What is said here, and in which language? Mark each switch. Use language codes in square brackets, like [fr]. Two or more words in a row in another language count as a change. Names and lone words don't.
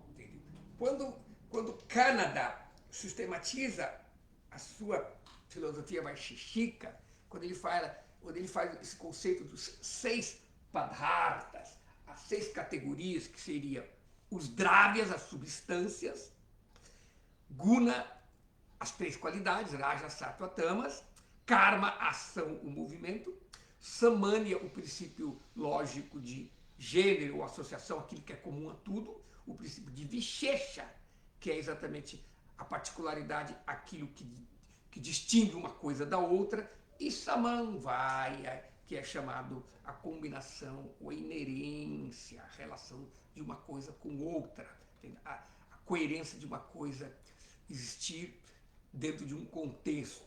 [pt] Quando Kanada sistematiza a sua filosofia vaisheshika, quando ele faz esse conceito dos 6 padhartas, as 6 categorias, que seriam os dravyas, as substâncias, guna, as 3 qualidades, [sa] रज, सत्त्व, तमस्, कर्म, [pt] ação, o movimento, samanya, o princípio lógico de gênero ou associação, aquilo que é comum a tudo, o princípio de vishesha, que é exatamente a particularidade, aquilo que distingue uma coisa da outra, e samamvaya, que é chamado a combinação, ou a inerência, a relação de uma coisa com outra, a coerência de uma coisa existir dentro de um contexto.